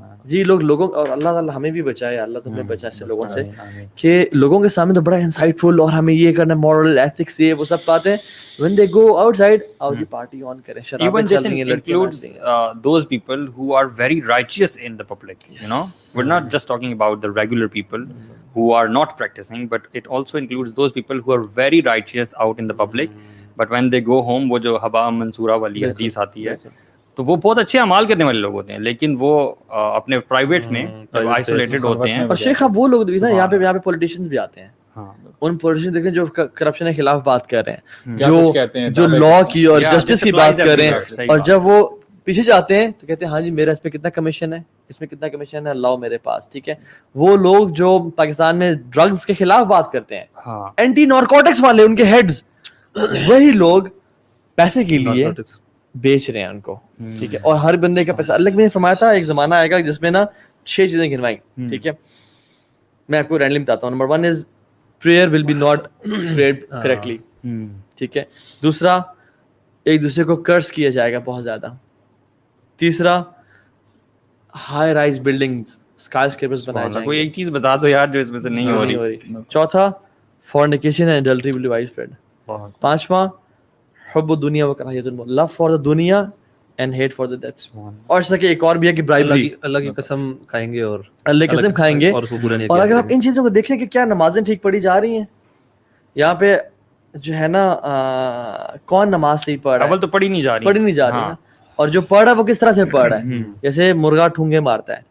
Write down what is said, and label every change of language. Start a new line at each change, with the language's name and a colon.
Urdu: جی لوگوں اور اللہ تعالیٰ ہمیں بھی بچائے, اللہ تو ہمیں بچائے سے لوگوں سے کہ لوگوں کے سامنے تو بڑا انسائٹ فل اور ہمیں یہ کرنا مورل ایتھکس یہ وہ سب باتیں,
English: when they go outside
Urdu: آؤ جی پارٹی آن کریں,
English: even this includes those people who are very righteous in the public, you know, we're not just talking about the regular people who are not practicing, but it also includes those people who are very righteous out in the public, but when they go home
Urdu: وہ جو حبا منصورہ والی حدیث آتی ہے تو وہ بہت اچھے اعمال کرنے والے لوگ ہوتے ہیں,
English: لیکن وہ اپنے پرائیویٹ میں جب آئسولیٹڈ ہوتے ہیں.
Urdu: اور شیخ اب وہ لوگ بھی نا یہاں پہ پولیٹیشینز بھی آتے ہیں, ان پولیٹیشین دیکھیں جو کرپشن کے خلاف بات کر رہے ہیں, جو لا کی اور جسٹس کی بات کر رہے ہیں, اور جب وہ پیچھے جاتے ہیں تو کہتے ہیں ہاں جی میرا اس پہ کتنا کمیشن ہے, اس میں کتنا کمیشن ہے, لاؤ میرے پاس, ٹھیک ہے. وہ لوگ جو پاکستان میں ڈرگز کے خلاف بات کرتے ہیں, اینٹی نارکوٹکس والے ان کے ہیڈز, وہی لوگ پیسے کے لیے بیچ رہے ہیں ان کو, ٹھیک ہے. اور ہر بندے کا پیسہ, اللہ نے فرمایا تھا ایک زمانہ آئے گا جس میں نا 6 چیزیں گنوائی, ٹھیک ہے, میں آپ کو رینڈملی بتاتا ہوں.
English: number 1 is prayer will be not prayed correctly,
Urdu: ٹھیک ہے. دوسرا ایک دوسرے کو کرس کیا جائے گا بہت زیادہ. تیسرا high rise buildings sky scrapers بنائے جائیں گے. کوئی ایک چیز بتا دو یار جو اس میں سے نہیں ہو رہی.
English: چوتھا fornication and adultery will be widespread. پانچواں
Arabic: حب الدنیا و کراہیت الموت,
English: Love for the دنیا and hate for the death.
Urdu: اور سکے ایک اور بھی ہے کہ برائبری, اللہ کی قسم کھائیں گے اور اللہ کی قسم کھائیں گے. اور اگر آپ ان چیزوں کو دیکھیں کہ کیا نمازیں ٹھیک پڑھی جا رہی ہیں یہاں پہ جو ہے نا, کون نماز صحیح پڑھ رہا ہے, اول تو پڑھی نہیں جا رہی نا, اور جو پڑھ رہا ہے وہ کس طرح سے پڑھ رہا ہے, جیسے مرغا ٹھونگے مارتا ہے.